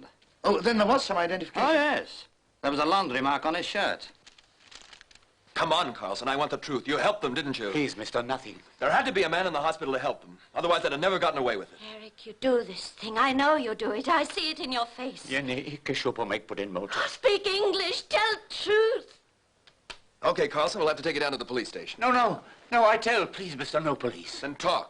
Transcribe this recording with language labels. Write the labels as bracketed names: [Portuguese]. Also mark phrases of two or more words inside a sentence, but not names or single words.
[English] Oh, then there was some identification. Oh, yes. There was a laundry mark on his shirt. Come on, Carlson. I want the truth. You helped them, didn't you? Please, mister, nothing. There had to be a man in the hospital to help them. Otherwise, they'd have never gotten away with it. Eric, you do this thing. I know you do it. I see it in your face. Jenny, [Norwegian] ikke se på meg på den måten. [English] Speak English. Tell truth. Okay, Carlson, we'll have to take you down to the police station. No, I tell, please, mister, no police. Then talk.